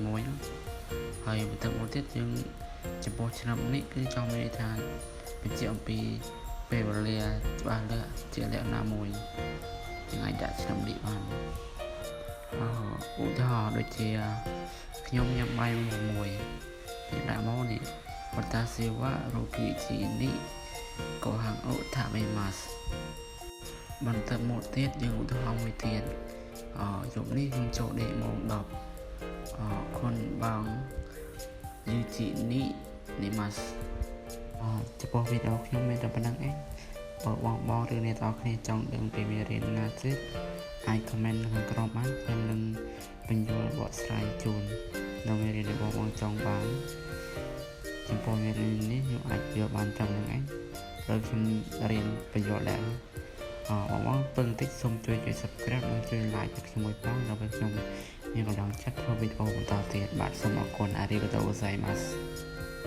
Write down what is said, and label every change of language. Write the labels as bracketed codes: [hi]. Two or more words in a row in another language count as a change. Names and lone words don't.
[km] មួយហើយបន្ទាប់មកទៀតយើងចំពោះឆ្នាំនេះគឺចង់មានន័យថាបញ្ជាក់អំពីពេលវេលាច្បាស់លាស់ជាលក្ខណៈមួយយើងអាចដាក់ឆ្នាំនេះបានឧទាហរណ៍ដូច ជាខ្ញុំញ៉ាំបាយមួយយើងដាក់មកនេះ [ja] 私は六時にご飯を食べます [km] បន្ទាប់មកទៀតយើងឧទាហរណ៍មួយទៀតយប់នេះ ខ្ញុំចូលដេកម៉ោង10គុណបង [ja] 十時に寝ます [km] ចំពោះវីដេអូខ្ញុំមានតែប៉ុណ្្នឹងឯងបើ បងឬអ្នកទាំងអស់គ្នាចង់ដឹងពីមេរៀនណាទៀតអាច comment នៅខាងក្រោមបានខ្ញុំនឹងបញ្យល់បកស្រាយជូននៅមេរៀនដែលបងចង់បានចំពោះមេរៀននេះខ្ញុំអាចយល់បានត្រឹមហ្នឹងឯងហើយខ្ញុំរៀនបញ្យល់ដែរបងពឹងតិចសូមជួយ subscribe និងជួយ like choខ្ញុំមួយផងដើម្បីខ្ញុំមានកម្លាំងចិត្តធ្វើវីដេអូបន្តទៀតបាទសូមអរគុណ [ja] ありがとうございます